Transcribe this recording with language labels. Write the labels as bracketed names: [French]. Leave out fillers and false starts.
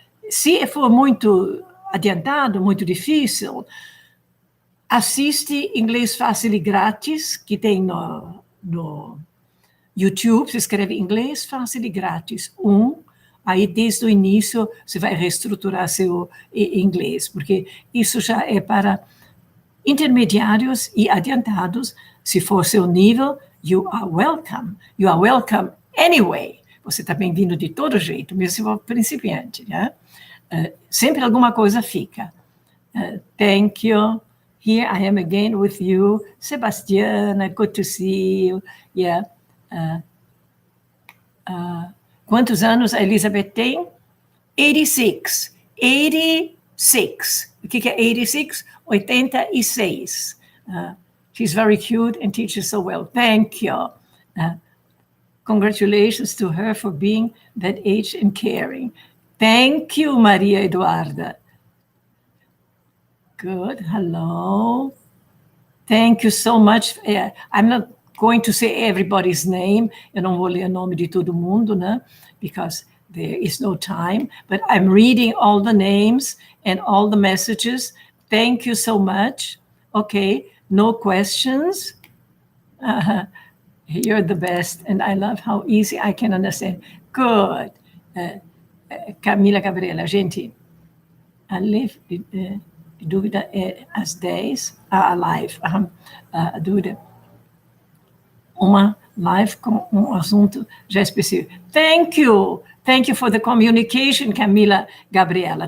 [Portuguese] Se for muito adiantado, muito difícil, assiste Inglês Fácil e Grátis, que tem no YouTube, se escreve Inglês Fácil e Grátis 1, aí desde o início você vai reestruturar seu inglês, porque isso já é para intermediários e adiantados. Se for seu nível, [English] you are welcome. You are welcome anyway. [Portuguese] Você está bem-vindo de todo jeito, mesmo se for principiante. Né? Sempre alguma coisa fica. [English] Thank you. Here I am again with you. Sebastiana, good to see you. Yeah. [Portuguese] Quantos anos a Elizabeth tem? 86. 86. O que é 86? 86. [English] She's very cute and teaches so well. Thank you. Congratulations to her for being that age and caring. Thank you, Maria Eduarda. Good. Hello. Thank you so much. I'm not going to say everybody's name. [Portuguese] Eu não vou ler o nome de todo mundo, né? [English] Because there is no time. But I'm reading all the names and all the messages. Thank you so much. Okay. No questions. You're the best, and I love how easy I can understand. Good. [Portuguese] Camila Gabriela, gente, a dúvida é às 10, a live, a dúvida, uma live com um assunto já específico. [English] Thank you for the communication, Camila Gabriela.